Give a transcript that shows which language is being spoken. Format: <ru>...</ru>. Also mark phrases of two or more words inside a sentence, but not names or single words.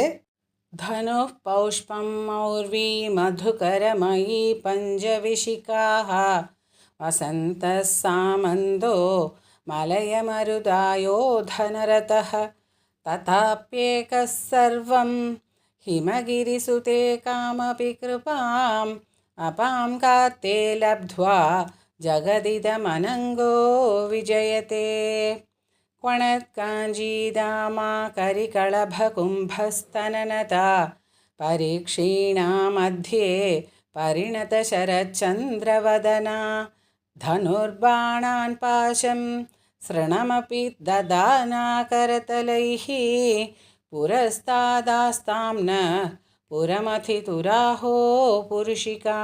<sa>ധനുഃ പൗഷ്പം മൗർവീ മധുകരമയീ പഞ്ചവിശിഖാഃ വസന്തഃ സാമന്തോ മലയമരുതായോ ധനരഥഃ തഥാപ്യേകഃ സർവം ഹിമഗിരിസുതേ കാമപി കൃപാം അപാം കാത്തേ ലബ്ധ്വാ ജഗദിദമനംഗോ വിജയത്തെ. क्वणत्काञ्जीदामा करिकळभकुम्भस्तननता परीक्षीणा मध्ये परिणतशरच्चन्द्रवदना धनुर्बाणान् पाशं सृणमपि ददाना करतलैः पुरस्तादास्तां न पुरमथितुराहो पुरुषिका.</sa>